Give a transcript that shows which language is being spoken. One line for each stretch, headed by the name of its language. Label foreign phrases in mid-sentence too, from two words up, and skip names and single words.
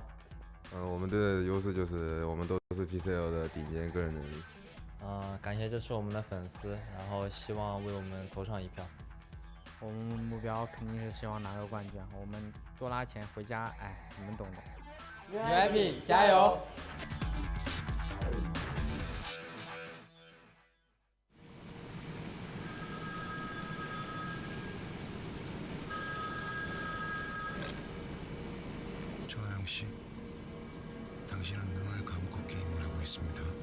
Chinese: 我们队的优势就是我们都是 PCL 的顶尖个人能力。感谢支持我们的粉丝，然后希望为我们投上一票。我们目标肯定是希望拿个冠军，我们多拿钱回家，哎，你们懂的。 UIP 加油！
Korean: 조나영 씨, 당신은 눈을 감고 게임을 하고 있습니다.